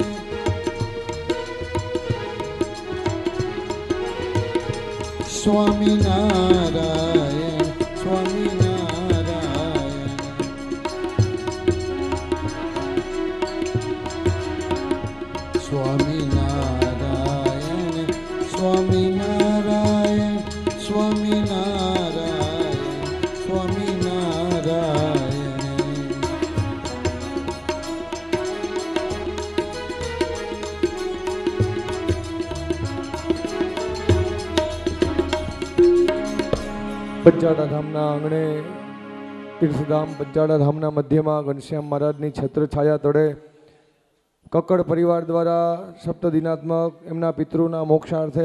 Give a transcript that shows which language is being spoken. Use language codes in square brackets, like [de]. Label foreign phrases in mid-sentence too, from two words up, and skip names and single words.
[gu] स्वामी नारायण स्वामी नारायण स्वामी नारायण स्वामी नारायण स्वामी नारायण स्वामी नारायण પંચાળા ધામના આંગણે તીર્થધામ પંચાળા ધામના મધ્યમાં ઘનશ્યામ મહારાજની છત્રછાયા તળે કક્કડ પરિવાર દ્વારા સપ્તદિનાત્મક એમના પિતૃના મોક્ષાર્થે